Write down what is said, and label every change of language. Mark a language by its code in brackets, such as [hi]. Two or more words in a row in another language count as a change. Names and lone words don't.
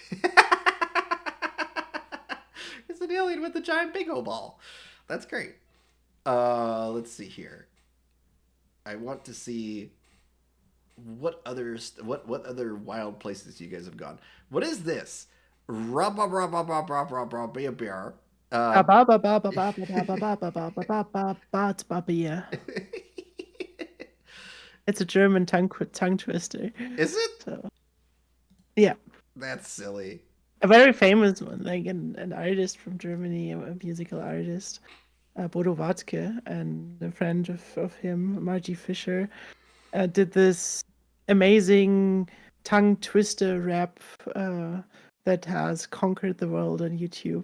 [en] It's an alien with a giant bingo ball. That's great. Let's see here. I want to see what other wild places you guys have gone. What is this? Rub rub rub rub rub rub rub rub beer beer. Ba Uh, ba ba ba ba ba ba ba ba ba ba ba ba ba ba ba ba. It's a German tongue twister. is it? So yeah, That's silly. a very famous one, like an artist from Germany, a musical artist, Bodo Wartke, and a friend of him, Margie Fisher, did this amazing tongue twister rap that has conquered the world on YouTube.